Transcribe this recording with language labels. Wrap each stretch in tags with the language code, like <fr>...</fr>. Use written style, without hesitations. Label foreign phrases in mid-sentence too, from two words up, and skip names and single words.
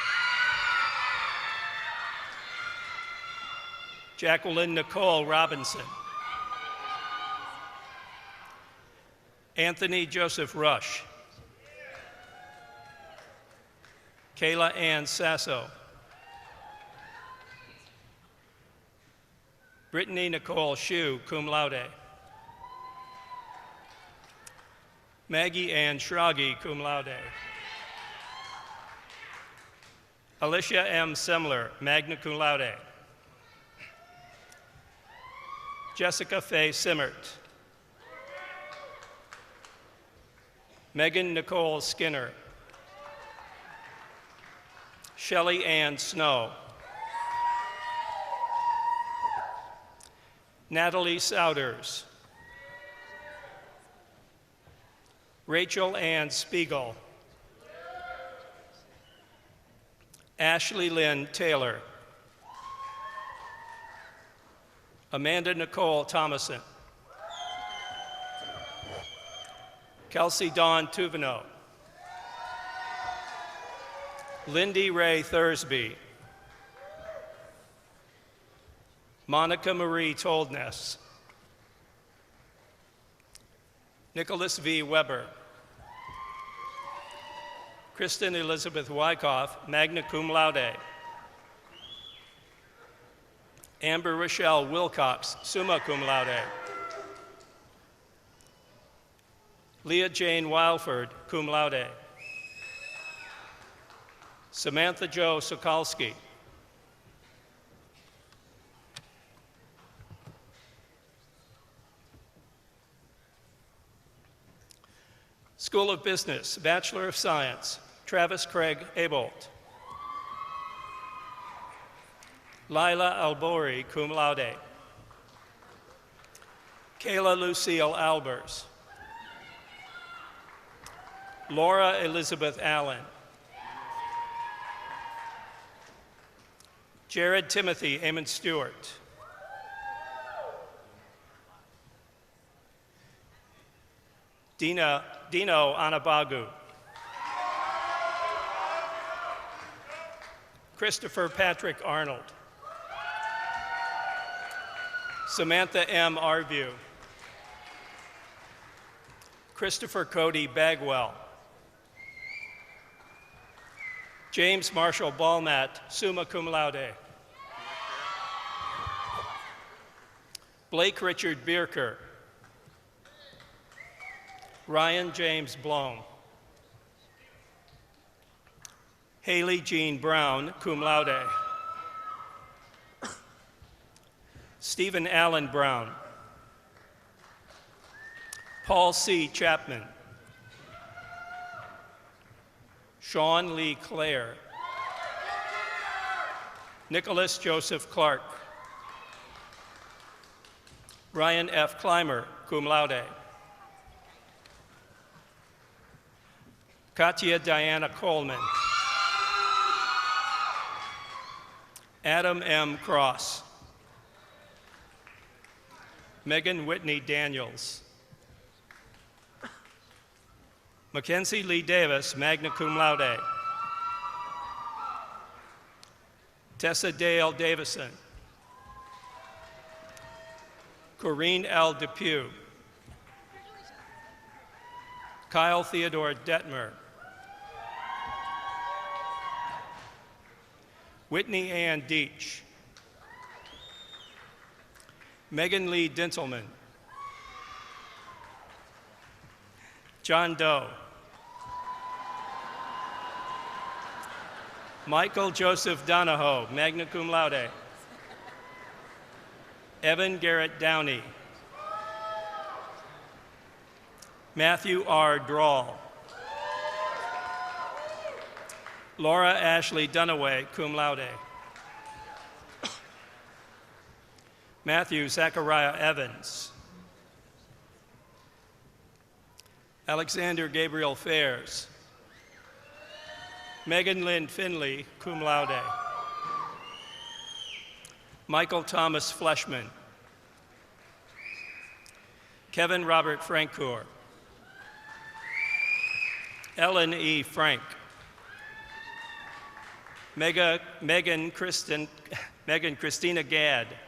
<en>Jacqueline Nicole Robinson. Anthony Joseph Rush. Kayla Ann Sasso. Brittany Nicole Shue,</en> <la>cum laude.</la> <en>Maggie Ann Schrage,</en> <la>cum laude.</la> <en>Alicia M. Semler,</en> <la>magna cum laude.</la> <en>Jessica Faye Simmert. Megan Nicole Skinner. Shelley Ann Snow. Natalie Souders. Rachel Ann Spiegel. Ashley Lynn Taylor. Amanda Nicole Thomason. Kelsey Dawn Tuvino. Lindy Ray Thursby. Monica Marie Toldness. Nicholas V. Weber. Kristen Elizabeth Wyckoff,</en> <la>magna cum laude.</la> <en>Amber Rochelle Wilcox,</en> <la>summa cum laude.</la> <en>Leah Jane Wildford,</en> <la>cum laude.</la> <en>Samantha Jo Sokolsky. School of Business, Bachelor of Science, Travis Craig Abolt. Lila Albori,</en> <la>cum laude.</la> <en>Kayla Lucille Albers. Laura Elizabeth Allen. Jared Timothy Amon Stewart. Dino Anabagu. Christopher Patrick Arnold. Samantha M. Arview. Christopher Cody Bagwell. James Marshall Balmat,</en> <la>summa cum laude.</la> <en>Blake Richard Bierker. Ryan James Blom. Haley Jean Brown,</en> <la>cum laude.</la> <en>Stephen Allen Brown. Paul C. Chapman. Sean Lee Clare. Nicholas Joseph Clark. Ryan F. Clymer,</en> <la>cum laude.</la> <en>Katya Diana Coleman. Adam M. Cross. Megan Whitney Daniels. Mackenzie Lee Davis,</en> <la>magna cum laude.</la> <en>Tessa Dale Davison. Corinne L. Depew. Kyle Theodore Detmer. Whitney Ann Deach. Megan Lee Dintelman. John Doe. Michael Joseph Donahoe,</en> <la>magna cum laude.</la> <en>Evan Garrett Downey. Matthew R. Drawl. Laura Ashley Dunaway,</en> <la>cum laude.</la> <en>Matthew Zachariah Evans. Alexander Gabriel Fairs. Megan Lynn Finley,</en> <la>cum laude.</la> <en>Michael Thomas Fleshman. Kevin Robert Francoeur. Ellen E. Frank. Megan Christina Gadd.</en>